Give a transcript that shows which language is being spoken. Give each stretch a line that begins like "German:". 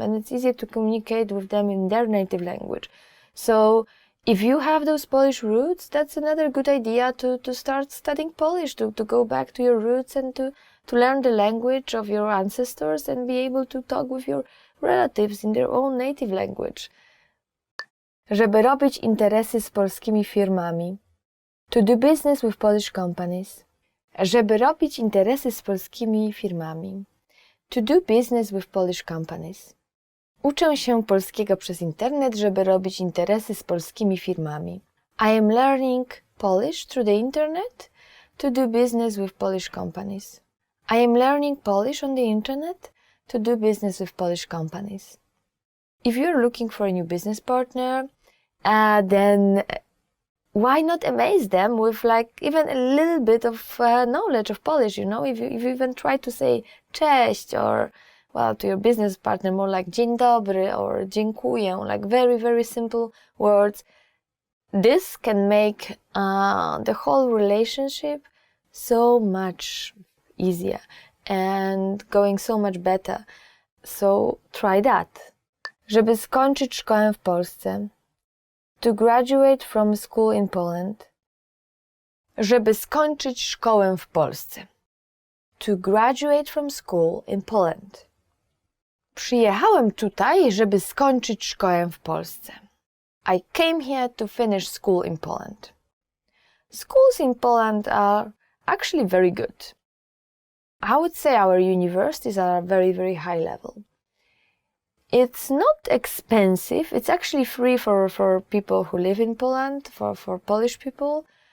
English: And it's easier to communicate with them in their native language. So if you have those Polish roots, that's another good idea to start studying Polish, to go back to your roots and to learn the language of your ancestors and be able to talk with your relatives in their own native language.
Polish: Żeby robić interesy z polskimi firmami.
English: To do business with Polish companies.
Polish: Żeby robić interesy z polskimi firmami.
English: To do business with Polish companies.
Polish: Uczę się polskiego przez internet, żeby robić interesy z polskimi firmami.
English: I am learning Polish through the internet to do business with Polish companies. I am learning Polish on the internet to do business with Polish companies. If you're looking for a new business partner, then why not amaze them with like even a little bit of knowledge of Polish, you know? If you even try to say cześć or, well, to your business partner more like dzień dobry or dziękuję, like very, very simple words. This can make the whole relationship so much easier and going so much better. So try that.
Polish: Żeby skończyć szkołę w Polsce.
English: To graduate from school in Poland.
Polish: Żeby skończyć szkołę w Polsce.
English: To graduate from school in Poland.
Polish: Przyjechałem tutaj, żeby skończyć szkołę w Polsce.
English: I came here to finish school in Poland. Schools in Poland are actually very good. I would say our universities are very, very high level. It's not expensive. It's actually free for people who live in Poland, for Polish people.